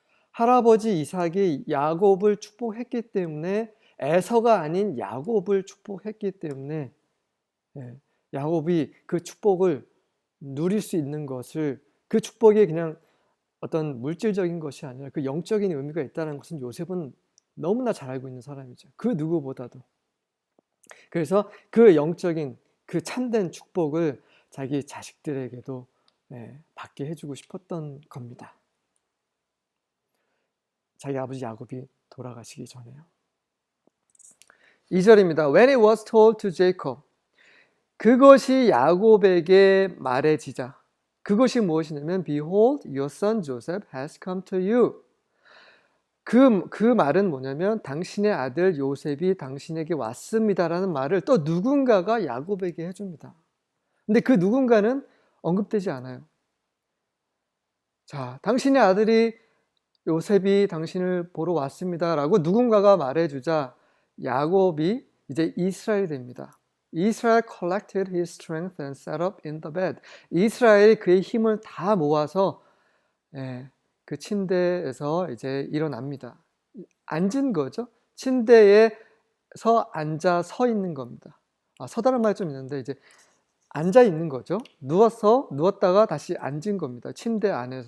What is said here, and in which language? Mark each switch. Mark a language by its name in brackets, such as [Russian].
[Korean] 할아버지 이삭이 야곱을 축복했기 때문에 에서가 아닌 야곱을 축복했기 때문에 야곱이 그 축복을 누릴 수 있는 것을, 그 축복이 그냥 어떤 물질적인 것이 아니라 그 영적인 의미가 있다는 것은 요셉은 너무나 잘 알고 있는 사람이죠. 그 누구보다도. 그래서 그 영적인, 그 참된 축복을 자기 자식들에게도 받게 해주고 싶었던 겁니다. 자기 아버지 야곱이 돌아가시기 전에요. 2절입니다. [English] When it was told to Jacob, [Korean] 그것이 야곱에게 말해지자. 그것이 무엇이냐면 [English] Behold, your son Joseph has come to you. [Korean] 그 말은 뭐냐면 당신의 아들 요셉이 당신에게 왔습니다라는 말을 또 누군가가 야곱에게 해줍니다. 근데 그 누군가는 언급되지 않아요. 자, 당신의 아들이 요셉이 당신을 보러 왔습니다라고 누군가가 말해주자 야곱이 이제 이스라엘이 됩니다. [English] Israel collected his strength and sat up in the bed. [Korean] 이스라엘이 그의 힘을 다 모아서 그 침대에서 이제 일어납니다. 앉은 거죠. 침대에서 앉아 서 있는 겁니다. 서다른 말이 좀 있는데 이제 앉아 있는 거죠. 누웠다가 다시 앉은 겁니다. 침대 안에서.